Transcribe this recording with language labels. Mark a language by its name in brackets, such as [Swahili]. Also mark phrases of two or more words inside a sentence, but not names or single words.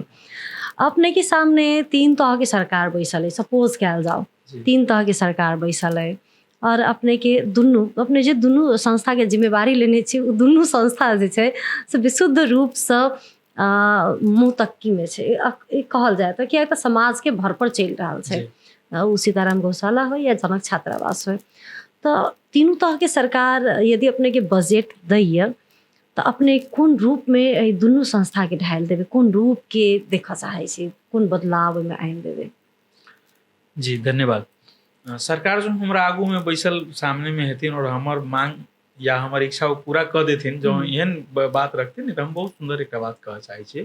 [Maithili] अपने के सामने 3 तरह के सरकार बैसल है, सपोज कयल जाओ 3 तरह के सरकार बैसल है, और अपने के दुनू अपने जे दुनू संस्था के जिम्मेवारी लेने छी, उ दुनू संस्था जे छै से विशुद्ध रूपसँ मुँह तक्की में छै कहल जाए तऽ, किया तऽ समाज के भर पर चलि रहल छै। उ सीताराम गौशाला हो या जनक छात्रावास हो, तऽ तीनू तरह के सरकार यदि अपने के बजट दैय तऽ अपने कोन रूप में दुनू संस्था के ढाल देबै, कोन रूप के देखऽ चाहै छी, कोन बदलाव में आनि देबै? जी धन्यवाद। सरकार जो हमरा आगू में बैसल सामने में हेथिन और हमर मांग या हमर इच्छा वो पूरा कऽ देथिन, जो एहन बात रखथिन तऽ हम बहुत सुंदर एक बात कहऽ चाहै छियै।